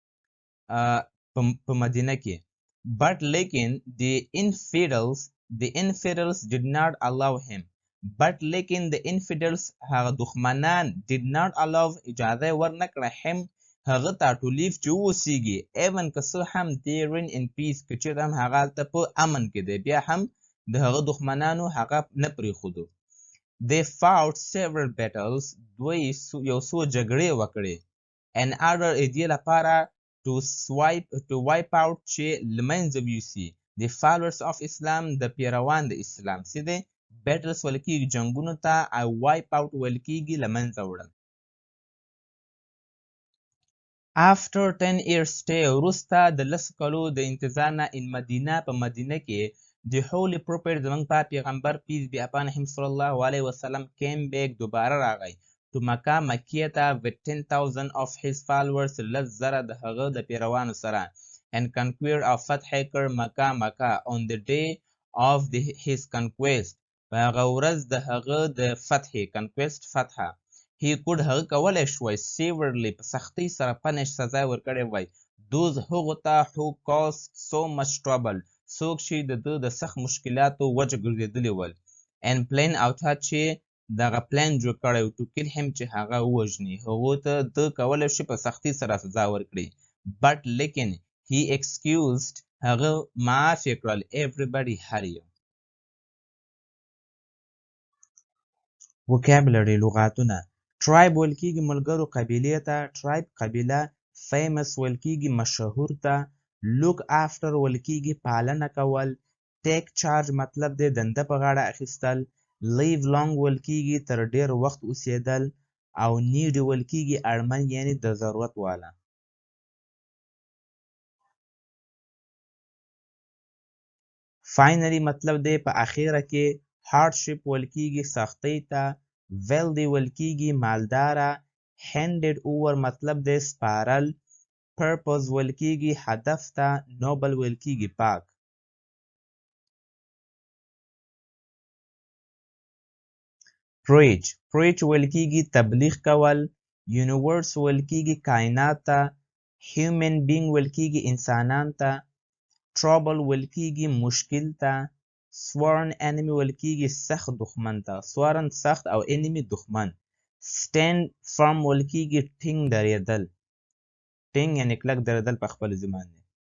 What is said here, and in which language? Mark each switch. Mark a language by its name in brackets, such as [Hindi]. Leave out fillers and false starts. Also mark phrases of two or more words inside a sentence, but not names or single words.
[Pashto] په مدینه کې but لیکن [English] the infidels did not allow him [Pashto] but لیکن [English] the infidels [Pashto] هغه دښمنان [English] did not allow [Pashto] اجازه ورنکړه him هغه ته [English] to live [Pashto] چې اوسیږي even که څه هم [English] they reign in peace [Pashto] که چېرته هم هغه هلته په امن کې دی بیا هم د هغه دښمنانو هغه نه پرېښودو [English] they fought several battles [Pashto] دوی یو څو جګړې وکړې [English] in order [Pashto] دې لپاره [English] to wipe out [Pashto] چې له منځه یوسي [English] the followers of Islam [Pashto] د پیروان د اسلام څه دی battles ویل کېږي جنګونو ته او [English] wipe out [Pashto] ویل کېږي له منځه وړل [English] after 10 years stay [Pashto] وروسته د لسو کالو د انتظار نه in مدینه په مدینه کې [English] the holy prophet [Pashto] زموږ پاک پیغمبر [English] peace be upon him [Arabic] صلی الله علیه وسلم [English] came back [Pashto] دوباره راغی to مکه مکې ته [English] with 10,000 of his followers [Pashto] لس زره د هغه د پیروانو سره [English] and conquered [Pashto] او فتح کړ مکه [English] on the day of his conquest [Pashto] په هغه ورځ د هغه د فتح conquest فتحه [English] he could [Pashto] هغه کولی شوی severely په سختۍ سره punish سزا ورکړی وای those هغو ته [English] who caused so much trouble [Pashto] څوک چې د ده د سخت مشکلاتو وجه ګرځېدلي ول [English] and plan [Pashto] او تا چې دغه پلان جوړ کړی [English] to kill him [Pashto] چې هغه ووژني هغو ته ده کولی شي په سختۍ سره سزا ورکړي but لیکن [English] he excused [Pashto] هغه معاف یې کړل everybody هر یو vocabulary لغاتونه tribe ویل کېږي ملګرو قبیلې ته tribe قبیله famous ویل کېږي مشهور ته [English] look after [Pashto] ویل کېږي پالنه کول [English] take charge [Pashto] مطلب دی دنده په غاړه اخیستل [English] live long [Pashto] ویل کېږي تر ډېر وخت اوسېدل او need ویل کېږي اړمن یعنی د ضرورت والا finally مطلب دی په اخیره کې hardship ویل کېږي سختۍ ته wealthy ویل کېږي مالداره [English] handed over [Pashto] مطلب دی سپارل purpose ویل کېږي هدف ته noble ویل کېږي پاک preach ویل کېږي تبلیغ کول universe ویل کېږي کائنات ته [English] human being [Pashto] ویل کېږي انسانان ته trouble ویل کېږي مشکل ته [English] sworn enemy [Pashto] ویل کېږي سخت دښمن ته sworn سخت او enemy دښمن [English] stand firm [Pashto] ویل کېږي ټینګ درېدل ټینګ یعنی کلک درېدل په خپل ځمان دی